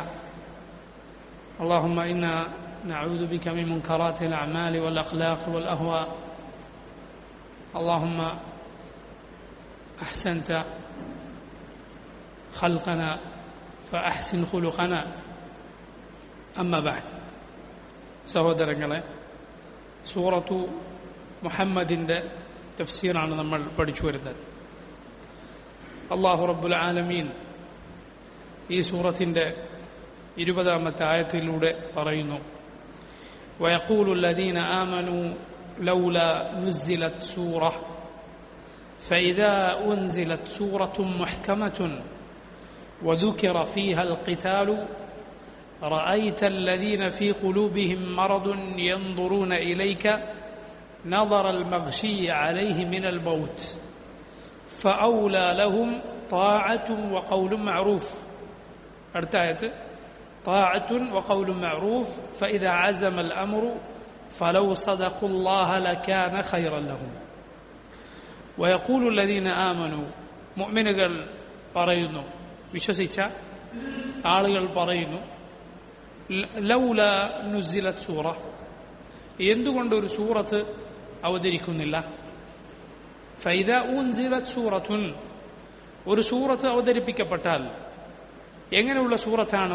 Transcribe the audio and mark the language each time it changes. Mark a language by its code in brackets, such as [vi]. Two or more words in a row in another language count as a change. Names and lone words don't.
[ar] اللهم إنا نعوذ بك من منكرات الأعمال والأخلاق والأهواء. اللهم أحسنت خلقنا فأحسن خلقنا. أما بعد، [ml] സഹോദരങ്ങളെ, സൂറത്തു മുഹമ്മദിൻ്റെ തഫ്സീറാണ് നമ്മൾ പഠിച്ചു വരുന്നത്. [ar] الله رب العالمين [ml] ഈ സൂറത്തിൻ്റെ 20-ാമത്തെ ആയത്തിലൂടെ പറയുന്നു, വയഖൂലു [ar] الذين آمنوا لولا نزلت سورة فإذا أنزلت سورة محكمة وذكر فيها القتال رأيت الذين في قلوبهم مرض ينظرون إليك نظر المغشي عليه من الموت فأولى لهم طاعة وقول معروف. ارتأت طاعة وقول معروف فإذا عزم الأمر فلو صدقوا الله لكان خيرا لهم. ويقول الذين آمنوا [ml] മുഅ്മിനുകൾ പറയുന്നു, വിശ്വസിച്ച ആളുകൾ പറയുന്നു, [ar] لولا نزلت سورة, [ml] എന്തുകൊണ്ട് ഒരു സൂറത്ത് അവതരിക്കുന്നില്ല? [ar] فإذا أنزلت سورة, [ml] ഒരു സൂറത്ത് അവതരിപ്പിക്കപ്പെട്ടാൽ എങ്ങനെയുള്ള സൂറത്താണ്?